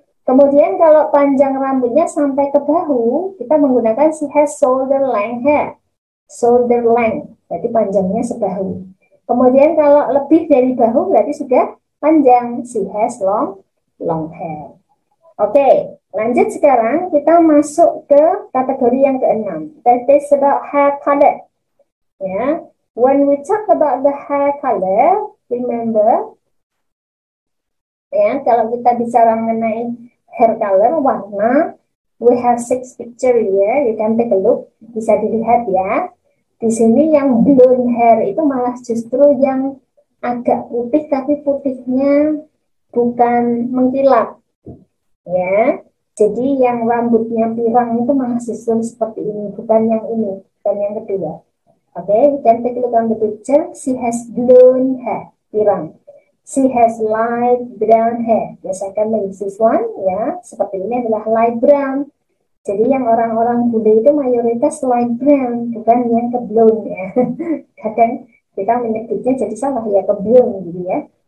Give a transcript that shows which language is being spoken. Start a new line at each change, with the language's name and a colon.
Indonesian: Kemudian kalau panjang rambutnya sampai ke bahu, kita menggunakan
English: she has shoulder length hair.
Indonesian: Shoulder length, berarti panjangnya sebahu. Kemudian kalau lebih dari bahu berarti sudah panjang,
English: she has long hair.
Indonesian: Oke, lanjut sekarang kita masuk ke kategori yang keenam.
English: That is about hair color. Ya, when we talk about the hair color, remember, ya,
Indonesian: kalau kita bicara mengenai
English: hair color, warna, we have 6 picture here. You can take a look,
Indonesian: bisa dilihat ya. Di sini yang blonde hair itu malah justru yang agak putih, tapi putihnya bukan mengkilap, ya. Jadi yang rambutnya pirang itu malah justru seperti ini, bukan yang ini, bukan yang kedua.
English: Oke, we can take a look on the picture. She has blonde hair, pirang. She has light brown hair. The second is this one, ya.
Indonesian: Seperti ini adalah light brown. Jadi yang orang-orang Bule itu mayoritas light brown, bukan yang ke blonde ya. Kadang kita menyebutnya jadi salah ya, ke blonde gitu ya.